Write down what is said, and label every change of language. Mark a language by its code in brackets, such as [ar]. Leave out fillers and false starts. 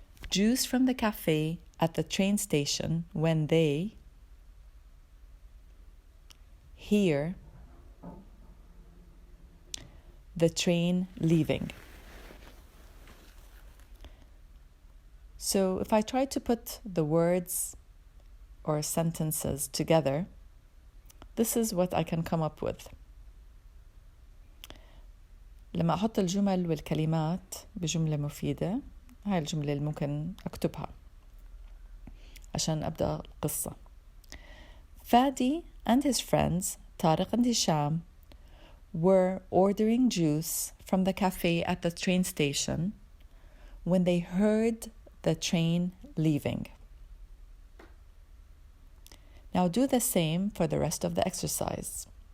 [en] Juice from the cafe at the train station when they hear the train leaving. So if I try to put the words or sentences together, this is what I can come up with. [ar] لما أحط الجمل والكلمات بجملة مفيدة، هاي الجملة اللي ممكن أكتبها عشان أبدأ القصة. [en] Fadi and his friends, Tariq and Hisham, were ordering juice from the cafe at the train station when they heard the train leaving. Now do the same for the rest of the exercise.